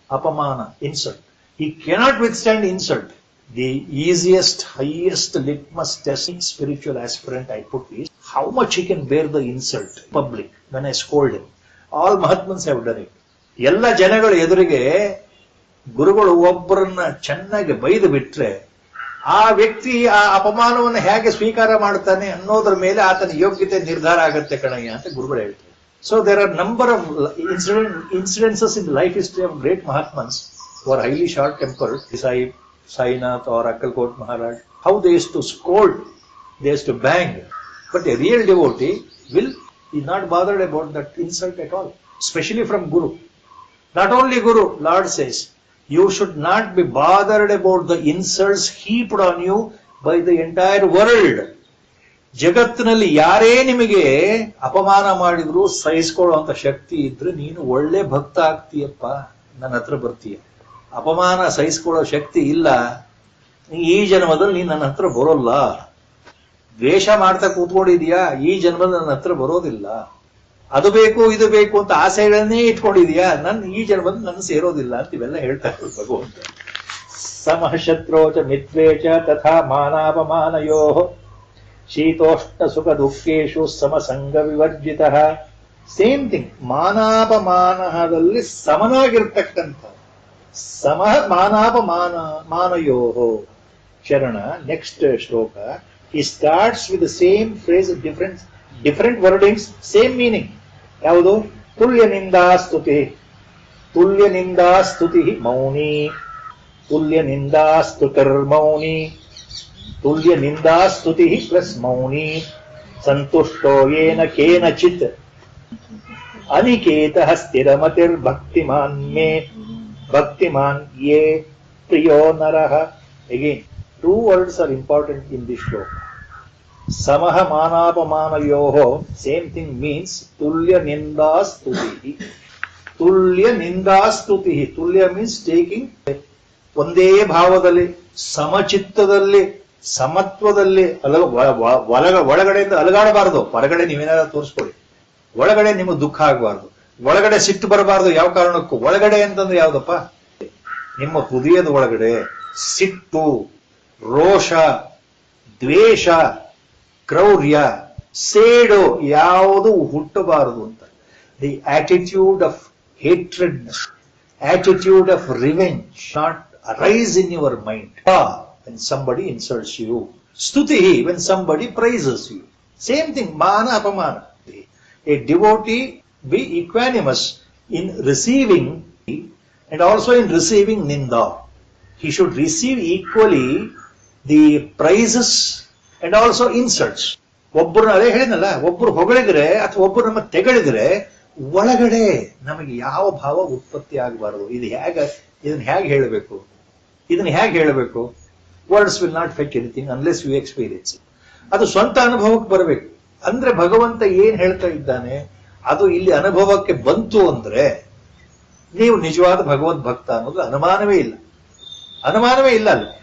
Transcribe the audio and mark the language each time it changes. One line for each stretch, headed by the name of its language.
English: ಅಪಮಾನ, insult, he cannot withstand insult. The easiest, highest litmus test spiritual aspirant I put is how much he can bear the insult public when I scold him. All Mahatmans have done it.
Kannada: ಎಲ್ಲ ಜನಗಳ ಎದುರಿಗೆ ಗುರುಗಳು ಒಬ್ಬರನ್ನ ಚೆನ್ನಾಗಿ ಬೈದು ಬಿಟ್ರೆ ಆ ವ್ಯಕ್ತಿ ಆ ಅಪಮಾನವನ್ನು ಹೇಗೆ ಸ್ವೀಕಾರ ಮಾಡ್ತಾನೆ ಅನ್ನೋದ್ರ ಮೇಲೆ ಆತನ ಯೋಗ್ಯತೆ ನಿರ್ಧಾರ ಆಗತ್ತೆ ಕಣಯ್ಯ ಅಂತ ಗುರುಗಳು ಹೇಳ್ತಾರೆ.
English: So there are number of incidences in life history of great Mahatmans who are highly short tempered, Sainath or Akkalkot Maharaj, how they used to scold, they used to bang. But a real devotee is not bothered about that insult at all, especially from Guru. Not only Guru, Lord says, you should not be bothered about the insults heaped on you by the entire world.
Kannada: ಜಗತ್ತಿನಲ್ಲಿ ಯಾರೇ ನಿಮಗೆ ಅಪಮಾನ ಮಾಡಿದ್ರು ಸಹಿಸಿಕೊಳ್ಳುವಂತ ಶಕ್ತಿ ಇದ್ರೆ ನೀನು ಒಳ್ಳೆ ಭಕ್ತ ಆಗ್ತೀಯಪ್ಪ, ನನ್ನ ಹತ್ರ ಬರ್ತೀಯ. ಅಪಮಾನ ಸಹಿಸಿಕೊಳ್ಳೋ ಶಕ್ತಿ ಇಲ್ಲ, ಈ ಜನ್ಮದಲ್ಲಿ ನೀನ್ ನನ್ನ ಹತ್ರ ಬರೋಲ್ಲ. ದ್ವೇಷ ಮಾಡ್ತಾ ಕೂತ್ಕೊಂಡಿದೀಯಾ, ಈ ಜನ್ಮದಲ್ಲಿ ನನ್ನ ಹತ್ರ ಬರೋದಿಲ್ಲ. ಅದು ಬೇಕು ಇದು ಬೇಕು ಅಂತ ಆಸೆಗಳನ್ನೇ ಇಟ್ಕೊಂಡಿದೀಯಾ, ಈ ಜನ್ಮದಲ್ಲಿ ನನ್ನ ಸೇರೋದಿಲ್ಲ ಅಂತ ಇವೆಲ್ಲ ಹೇಳ್ತಾ ಇದ್ರು ಭಗವಂತ.
Sanskrit: ಸಮಃ ಶತ್ರೋಚ ಮಿತ್ರೇಚ ತಥಾ ಮಾನಾಪಮಾನಯೋ ಶೀತೋಷ್ಣ ಸುಖ ದುಃಖೇಶು ಸಮಸಂಗ ವಿವರ್ಜಿತ.
Kannada: ಸೇಮ್ ಥಿಂಗ್, ಮಾನಾಪಮಾನದಲ್ಲಿ ಸಮನಾಗಿರ್ತಕ್ಕಂಥ
Sanskrit: ಸಮಃ ಮಾನಾಪಮಾನಯೋ
Kannada: ಶರಣ.
English: Next ಶ್ಲೋಕ, he starts with the same phrase, different wordings, same meaning.
Kannada: ಯಾವುದು?
Sanskrit: ತುಲ್ಯ ನಿಂದಾ ಸ್ತುತಿ, ತುಲ್ಯ ನಿಂದಾ ಸ್ತುತಿ ಮೌನಿ, ತುಲ್ಯ ನಿಂದಾ ಸ್ತುತಿರ್ಮೌನಿ, ತುಲ್ಯ ನಿಂದಾ ಸ್ತುತಿ ಪ್ಲಸ್ ಮೌನಿ, ಸಂತುಷ್ಟೋ ಯೇನ ಕೇನಚಿತ್ ಅನಿಕೇತಃ ಸ್ಥಿರಮತಿರ್ ಭಕ್ತಿಮಾನ್ ಮೇ ಭಕ್ತಿಮಾನ್ ಯೇ ಪ್ರಿಯೋ ನರಃ.
English: Again, two words are important in this shloka.
Sanskrit: Samaha manapamanayoho,
English: same thing means
Sanskrit: tulya ninda stutihi. Tulya ninda stutihi.
English: Tulya means taking
Kannada: ಒಂದೇ ಭಾವದಲ್ಲಿ, ಸಮಚಿತ್ತದಲ್ಲಿ, ಸಮತ್ವದಲ್ಲಿ, ಒಳಗಡೆಯಿಂದ ಅಲಗಾಡಬಾರದು. ಹೊರಗಡೆ ನೀವೇನಾದ್ರೂ ತೋರಿಸ್ಕೊಳ್ಳಿ, ಒಳಗಡೆ ನಿಮಗೆ ದುಃಖ ಆಗಬಾರ್ದು, ಒಳಗಡೆ ಸಿಟ್ಟು ಬರಬಾರ್ದು. ಯಾವ ಕಾರಣಕ್ಕೂ ಒಳಗಡೆ ಅಂತಂದ್ರೆ ಯಾವ್ದಪ್ಪ? ನಿಮ್ಮ ಹೃದಯದ ಒಳಗಡೆ ಸಿಟ್ಟು, ರೋಷ, ದ್ವೇಷ, ಕ್ರೌರ್ಯ, ಸೇಡು ಯಾವುದು ಹುಟ್ಟಬಾರದು ಅಂತ.
English: The attitude of hatred, attitude of revenge not arise in your mind. when somebody insults you, ಸ್ತುತಿ when somebody praises you. Same thing, ಮಾನ ಅಪಮಾನ. A devotee be equanimous in receiving and also in receiving ninda. He should receive equally the praises and also insults.
Kannada: ಒಬ್ಬರು ಅದೇ ಹೇಳಿದ್ನಲ್ಲ, ಒಬ್ಬರು ಹೊಗಳಿದ್ರೆ ಅಥವಾ ಒಬ್ಬರು ನಮ್ಮ ತೆಗಳಿದ್ರೆ ಒಳಗಡೆ ನಮಗೆ ಯಾವ ಭಾವ ಉತ್ಪತ್ತಿ ಆಗಬಾರದು. ಇದನ್ನ ಹೇಗೆ ಹೇಳಬೇಕು, ಇದನ್ನ ಹೇಗೆ ಹೇಳಬೇಕು?
English: Words will not fetch anything unless you experience it.
Kannada: ಅದು ಸ್ವಂತ ಅನುಭವಕ್ಕೆ ಬರಬೇಕು. ಅಂದ್ರೆ ಭಗವಂತ ಏನ್ ಹೇಳ್ತಾ ಇದ್ದಾನೆ ಅದು ಇಲ್ಲಿ ಅನುಭವಕ್ಕೆ ಬಂತು ಅಂದ್ರೆ ನೀವು ನಿಜವಾದ ಭಗವದ್ ಭಕ್ತ ಅನ್ನೋದು ಅನುಮಾನವೇ ಇಲ್ಲ, ಅನುಮಾನವೇ ಇಲ್ಲ ಅಲ್ಲಿ.